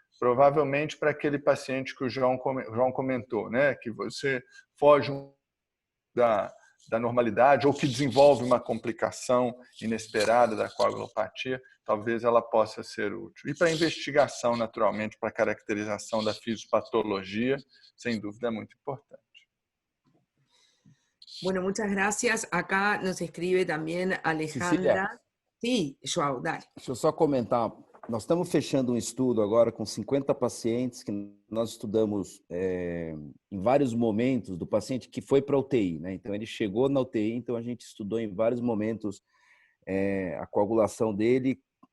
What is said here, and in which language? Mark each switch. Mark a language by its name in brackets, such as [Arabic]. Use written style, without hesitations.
[Portuguese] Provavelmente para aquele paciente que o João comentou, né, que você foge da normalidade ou que desenvolve uma complicação inesperada da coagulopatia, talvez ela possa ser útil. E para a investigação, naturalmente, para a caracterização da fisiopatologia, sem dúvida é muito importante. [Spanish] Bueno, muchas gracias. Acá nos escribe también Alejandra. [Portuguese] Cecília, [Spanish] Sí, João, dale. [Portuguese] deixa eu só comentar. Nós estamos fechando um estudo agora com 50 pacientes que nós estudamos em vários momentos do paciente que foi para a UTI, né? Então, ele chegou na UTI, então a gente estudou em vários momentos a coagulação dele.